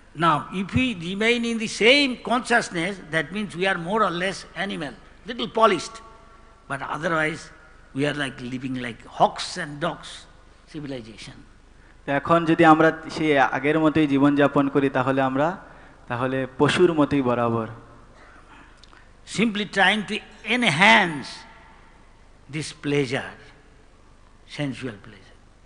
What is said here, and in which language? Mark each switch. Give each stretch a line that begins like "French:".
English: Now, if we remain in the same consciousness, that means we are more or less animal, little polished, but otherwise we are like living like hawks and dogs civilization.
Bangla: এখন যদি আমরা সেই আগের মতোই জীবনযাপন করি তাহলে পশুর মতোই বরাবর।
English: Simply trying to enhance this pleasure, sensual pleasure.